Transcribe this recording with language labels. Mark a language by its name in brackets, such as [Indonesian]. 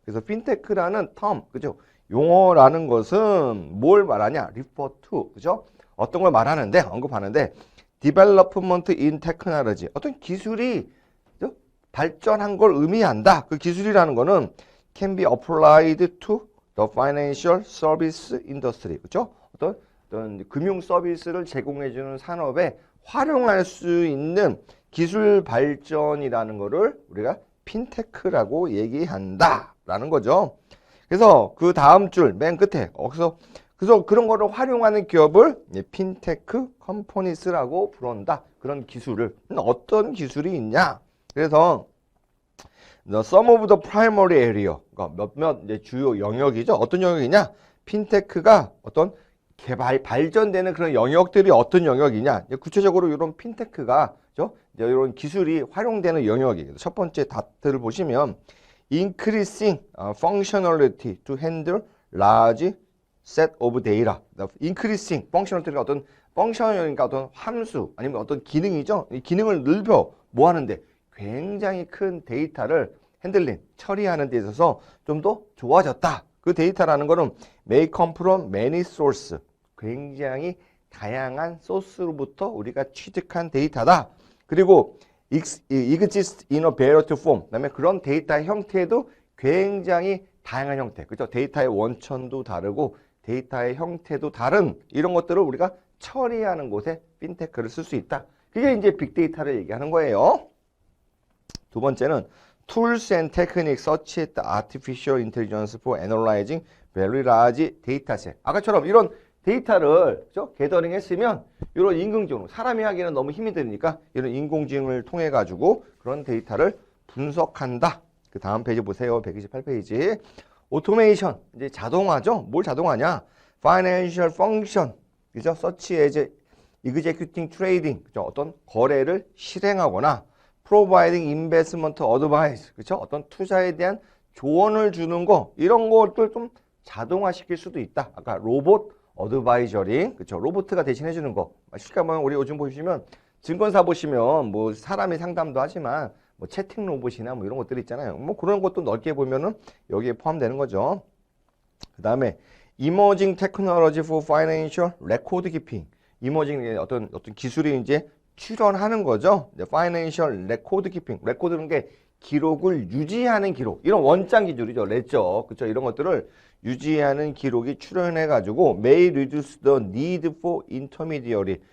[Korean] 그래서 핀테크라는 term 그죠? 용어라는 것은 뭘 말하냐? [English] refer to [Korean] 그죠? 어떤 걸 말하는데 언급하는데 [English] development in technology [Korean] 어떤 기술이 발전한 걸 의미한다. 그 기술이라는 거는 [English] can be applied to the financial service industry. [Korean] 그렇죠? 어떤 금융 서비스를 제공해 주는 산업에 활용할 수 있는 기술 발전이라는 거를 우리가 핀테크라고 얘기한다라는 거죠. 그래서 그 다음 줄 맨 끝에 그래서 그런 거를 활용하는 기업을 핀테크 컴퍼니스라고 부른다. 그런 기술을 어떤 기술이 있냐? 그래서 [English] the sum of the primary area [Korean] 그러니까 몇몇 이제 주요 영역이죠. 어떤 영역이냐? 핀테크가 어떤 발전되는 그런 영역들이 어떤 영역이냐? 구체적으로 이런 핀테크가 그죠? 이런 기술이 활용되는 영역이에요. 첫 번째 다트를 보시면 [English] increasing functionality to handle large set of data. increasing functionality [Korean] 가 어떤 펑션이니까 어떤 함수 아니면 어떤 기능이죠. 이 기능을 넓혀 뭐 하는데 굉장히 큰 데이터를 핸들링, 처리하는 데 있어서 좀 더 좋아졌다. 그 데이터라는 거는 [English] may come from many source. [Korean] 굉장히 다양한 소스로부터 우리가 취득한 데이터다. 그리고 [English] exist in a variety form. [Korean] 그다음에 그런 데이터의 형태도 굉장히 다양한 형태. 그죠? 데이터의 원천도 다르고 데이터의 형태도 다른 이런 것들을 우리가 처리하는 곳에 핀테크를 쓸 수 있다. 그게 이제 빅데이터를 얘기하는 거예요. 두 번째는 [English] tools and techniques such as artificial intelligence for analyzing very large dataset. [Korean] 아까처럼 이런 데이터를 그렇죠? 게더링 했으면 이런 인공지능, 사람이 하기에는 너무 힘이 드니까 이런 인공지능을 통해 가지고 그런 데이터를 분석한다. 그 다음 페이지 보세요. 128페이지. 오토메이션, 이제 자동화죠. 뭘 자동화냐? [English] Financial function, [Korean] 그죠? [English] Such as executing trading, 그죠? [Korean] 어떤 거래를 실행하거나 [English] providing investment advice, [Korean] 그렇죠? 어떤 투자에 대한 조언을 주는 거 이런 것들 좀 자동화시킬 수도 있다. 아까 로봇 어드바이저링, 그렇죠? 로봇가 대신해 주는 거. 쉽게 말하면 우리 요즘 보시면 증권사 보시면 뭐 사람이 상담도 하지만 뭐 채팅 로봇이나 뭐 이런 것들 있잖아요. 뭐 그런 것도 넓게 보면은 여기에 포함되는 거죠. 그다음에 [English] emerging technology for financial record keeping. [Korean] emerging 어떤 기술이 이제 출현하는 거죠. 파이낸셜 레코드 키핑. 레코드는 게 기록을 유지하는 기록. 이런 원장 기술이죠. 레저. 그렇죠? 이런 것들을 유지하는 기록이 출현해 가지고 [English] may reduce the need for intermediary.